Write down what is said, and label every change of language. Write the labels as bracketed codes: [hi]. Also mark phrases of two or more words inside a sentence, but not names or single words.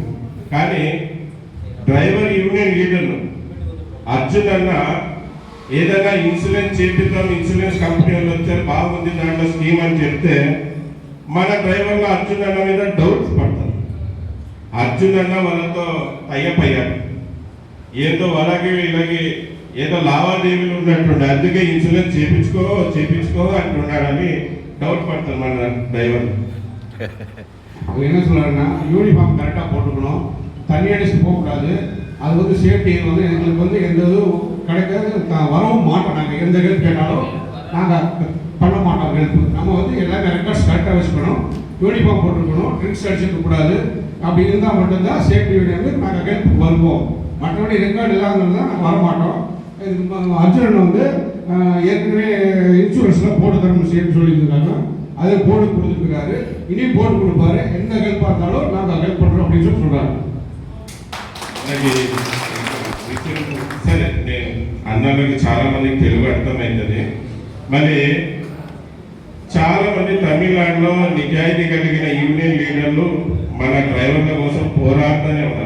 [te] కానీ [en] driver union leaders [te] అర్జున్ అన్న ఏదైనా ఇన్సూరెన్స్ చేపిద్దాం, [en] insurance company [te] వాళ్ళు వచ్చారు బాగుంది దాంట్లో స్కీమ్ అని చెప్తే మన డ్రైవర్లు అర్జున్ అన్న మీద డౌట్స్ పడతారు. అర్జున్ అన్న వాళ్ళతో టైఅప్ అయ్యారు, ఏదో వాళ్ళకి వీళ్ళకి ఏదో లావాదేవీలు ఉన్నట్టుండే, అందుకే ఇన్సూరెన్స్ చేపించుకో అంటున్నాడని డౌట్ పడతారు మన డ్రైవర్. [ta] என்ன சொல்றாருன்னா [en] uniform correctly [ta] போட்டுக்கணும், தண்ணி அடிச்சு போகக்கூடாது. அது வந்து சேஃப்டி வந்து எங்களுக்கு வந்து எந்த இதுவும் கிடைக்காது, வரவும் மாட்டோம். நாங்கள் எந்த ஹெல்ப் கேட்டாலும் நாங்கள் பண்ண மாட்டோம் ஹெல்ப். நம்ம வந்து எல்லாமே [en] records correctly [ta] வச்சுக்கணும், யூனிஃபார்ம் போட்டுக்கணும், ட்ரிங்க்ஸ் அடிச்சுக்க கூடாது. அப்படி இருந்தால் மட்டும்தான் சேஃப்டி வந்து நாங்கள் ஹெல்ப்புக்கு வருவோம். மற்றபடி ரெக்கார்டு இல்லாமல் தான் நாங்கள் வரமாட்டோம். அர்ஜுனன் வந்து ஏற்கனவே இன்சூரன்ஸ்லாம் போட்டு தரணும் சேர்த்து சொல்லியிருந்தாங்க, அதை போட்டு கொடுத்துருக்காரு, இனி போட்டு கொடுப்பாரு. எந்த ஹெல்ப்பாக இருந்தாலும் நாங்கள் ஹெல்ப் பண்ணுறோம் அப்படின்னு சொல்கிறாரு. [te] సరే, నేను అన్నలకు చాలా మందికి తెలుగు అర్థమవుతుంది. మరి చాలా మంది తమిళనాడులో నిజాయితీ కలిగిన [en] union leaders [te] మన డ్రైవర్ల కోసం పోరాడుతూనే ఉన్నారు.